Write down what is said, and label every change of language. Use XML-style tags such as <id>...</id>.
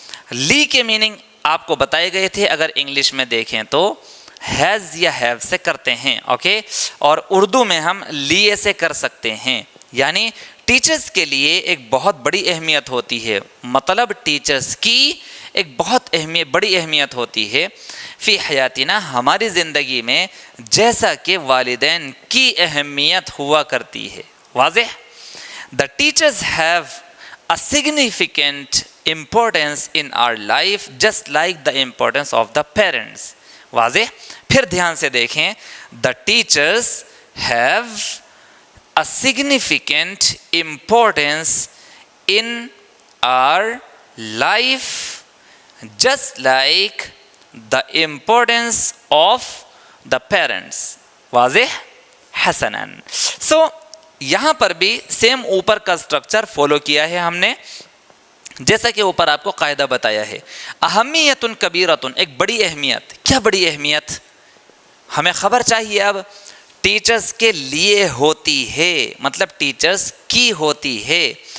<ur>لی کے میننگ آپ کو بتائے گئے تھے، اگر انگلش میں دیکھیں تو ہیز یا ہیو سے کرتے ہیں، اوکے، اور اردو میں ہم لیے سے کر سکتے ہیں. یعنی ٹیچرز کے لیے ایک بہت بڑی اہمیت ہوتی ہے، مطلب ٹیچرز کی ایک بہت بڑی اہمیت ہوتی ہے فی حیاتنا، ہماری زندگی میں، جیسا کہ والدین کی اہمیت ہوا کرتی ہے.</ur> <en>واضح؟ The teachers have a significant importance in our life just like the importance of the parents.</en> <ur>واضح؟ پھر دھیان سے دیکھیں.</ur> <en>The teachers have a significant importance in our life just like the importance of the parents.</en> <ur>واضح؟ حسناً. So یہاں پر بھی same اوپر کا سٹرکچر فالو کیا ہے ہم نے، جیسا کہ اوپر آپ کو قاعدہ بتایا ہے. اہمیت کبیرۃ، ایک بڑی اہمیت. کیا بڑی اہمیت؟ ہمیں خبر چاہیے اب. ٹیچرز کے لیے ہوتی ہے، مطلب ٹیچرز کی ہوتی ہے.</ur>